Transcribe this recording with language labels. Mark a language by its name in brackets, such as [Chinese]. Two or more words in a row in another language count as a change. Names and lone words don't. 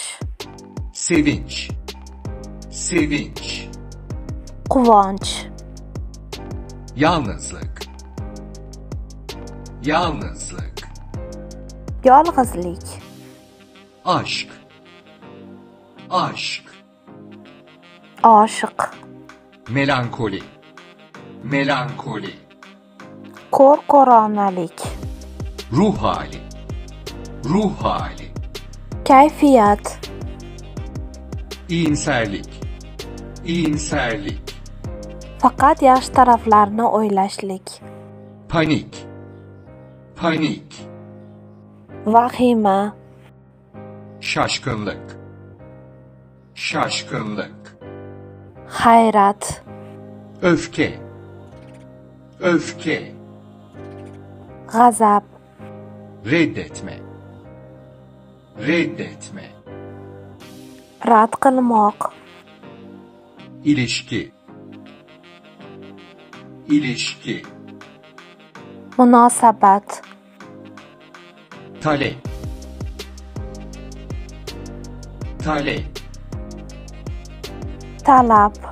[Turkish] sevinç, sevinç, [Uzbek] quvonch, [Turkish] yalnızlık, yalnızlık, [Uzbek] yolg'izlik, [Turkish] aşk, aşk, [Uzbek] oshiq, [Turkish] melankoli, melankoli, [Uzbek] ko'rko'ronalik, [Turkish] ruh hali, ruh hali, [Uzbek] kayfiyat, [Turkish] iyimserlik, iyimserlik, [Uzbek] faqat yaxshi taraflarni o'ylashlik, [Turkish] panik, panik, [Uzbek] vahima, [Turkish] şaşkınlık, şaşkınlık, [Uzbek] hayrat, [Turkish] öfke, öfke, [Uzbek] g'azab, [Turkish] reddetme, reddetme, [Uzbek] rad qilmoq, [Turkish] ilişki, ilişki, [Uzbek] munosabat, [Turkish] talep, talep, [Uzbek] talab,